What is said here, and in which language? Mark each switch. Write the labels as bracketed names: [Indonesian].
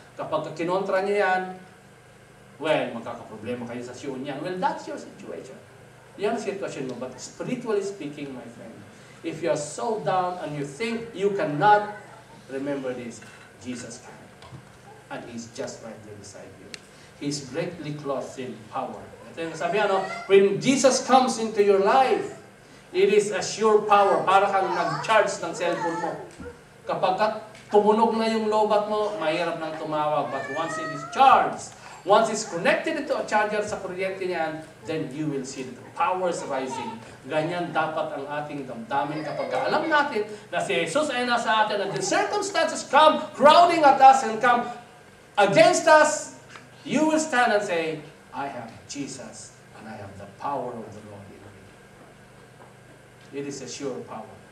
[Filipino] Kapag kinontra nyo yan, well, magkakaproblema kayo sa siyun yan. [English] Well, that's your situation. [Filipino] Yan ang sitwasyon mo. [English] But spiritually speaking, my friend, if you are so down and you think you cannot, remember this, Jesus can. And He's just right there beside you. He's greatly clothed in power. [Filipino] Ito yung sabi, [English] when Jesus comes into your life, it is a sure power. [Filipino] Para kang nag-charge ng cellphone mo. Kapag tumunog na yung lobat mo, mahirap nang tumawag. [English] But once it is charged, once it's connected into a charger [Filipino] sa kuryente niyan, [English] then you will see the powers rising. [Filipino] Ganyan dapat ang ating damdamin kapag alam natin na si Jesus ay nasa atin [English] and the circumstances come crowding at us and come against us, you will stand and say, I have Jesus and I have the power of the Lord in me. It is a sure power.